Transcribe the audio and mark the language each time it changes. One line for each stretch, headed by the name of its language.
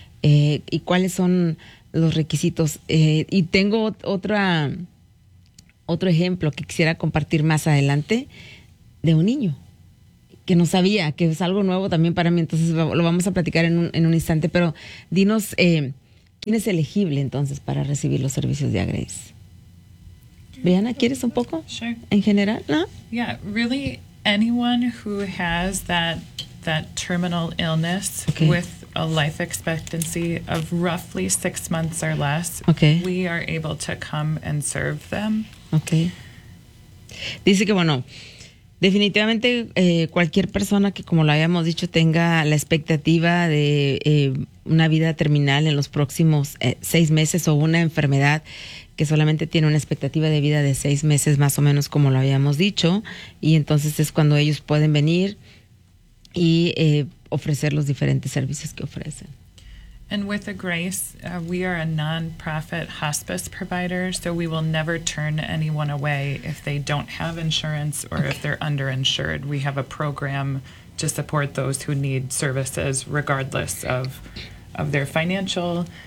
Spanish: ¿Y cuáles son los requisitos? Y tengo otro ejemplo que quisiera compartir más adelante de un niño que no sabía, que es algo nuevo también para mí, entonces lo vamos a platicar en un instante, pero dinos, ¿quién es elegible entonces para recibir los servicios de Agreis? Briana, ¿quieres un poco?
English: Sure.
Spanish: ¿En general? ¿No?
English: Yeah, really anyone who has that terminal illness okay. with a life expectancy of roughly 6 months or less, okay. we are able to come and serve them.
Spanish: Okay. Dice que, bueno, Definitivamente cualquier persona que, como lo habíamos dicho, tenga la expectativa de una vida terminal en los próximos 6 meses o una enfermedad que solamente tiene una expectativa de vida de 6 meses, más o menos como lo habíamos dicho, y entonces es cuando ellos pueden venir y ofrecer los diferentes servicios que ofrecen.
English: And with the grace, we are a non-profit hospice provider, so we will never turn anyone away if they don't have insurance or if they're underinsured. We have a program to support those who need services regardless of their financial